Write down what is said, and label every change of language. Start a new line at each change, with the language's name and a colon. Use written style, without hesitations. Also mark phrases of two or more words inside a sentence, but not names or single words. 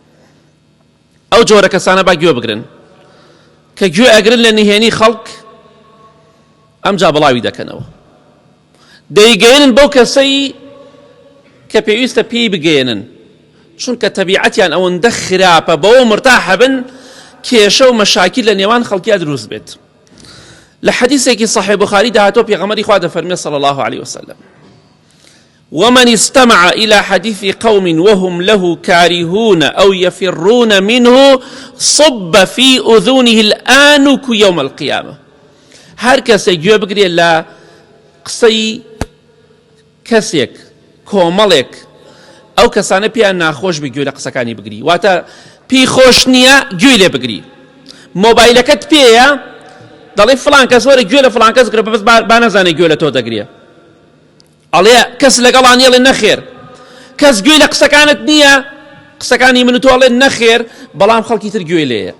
Central Kurdish: ئەو جۆرە کەسانە با گوێ بگرن کە گوێ ئەگرن لە نهێنی خەڵک ئەمجا بڵاوی دەکەنەوە، دەیگەێنن بەو کەسەی کە پێویستە پێی بگەێنن، چونکە تەبیعەتیان ئەوەندە خراپە بەوە مرتاحە بن کێشە و مەشاکل لە نێوان خەڵکیا دروست بێت. لە حەدیثێکی صحیح بوخاری داهاتۆ پێغەمبەری خوا دەفەرمێ
Arabic: صلی الله عليه وسلم: ومن استمع إلى حديث قوم وهم له كارهون أو يفرون منه صب في أذنه الآنك يوم القيامة.
Central Kurdish: هر کەسێک گوێ بگرێت لە قسەی کەسێک کۆمەڵێک ئەو کەسانە پێیان ناخۆش بێ گوێ لە قسەکانی بگری، واتە پێی خۆش نییە گوێ لێ بگری. مۆبایلەکەت پێیە دەڵێ فڵان کەس وەرە گوێ لە فڵان کەس گرە، بەس با نەزانێت گوێ لە تۆ دەگرێ، ئەڵێ کەس لەگەڵان یێڵێ نەخێر، کەس گوێ لە قسەکانت نییە، قسەکانی من و تۆ ئەڵێ نەخێر، بەڵام خەڵکی تر گوێ لێیە.